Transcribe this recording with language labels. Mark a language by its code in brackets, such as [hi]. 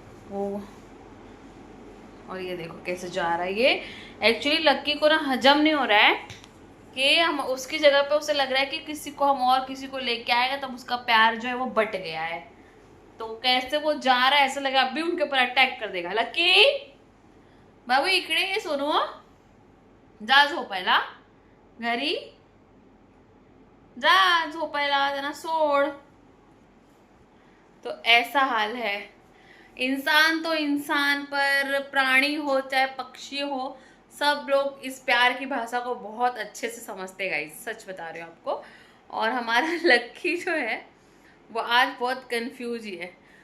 [hi] वो और ये देखो कैसे जा रहा है ये। एक्चुअली लक्की को ना हजम नहीं हो रहा है कि हम उसकी जगह पे उसे लग रहा है कि किसी को हम और किसी को लेके आएगा तब उसका प्यार जो है वो बट गया है। तो कैसे वो जा रहा है ऐसा लगा अभी उनके ऊपर अटैक कर देगा। [mr] लक्की बाबू इकडे ये सोनू जा झोपायला घरी, जा झोपायला त्यांना सोड। [hi] तो ऐसा हाल है। इंसान तो इंसान, पर प्राणी हो चाहे पक्षी हो, सब लोग इस प्यार की भाषा को बहुत अच्छे से समझते गाइस, सच बता रही हूँ आपको। और हमारा लक्की जो है वो आज बहुत कंफ्यूज ही है।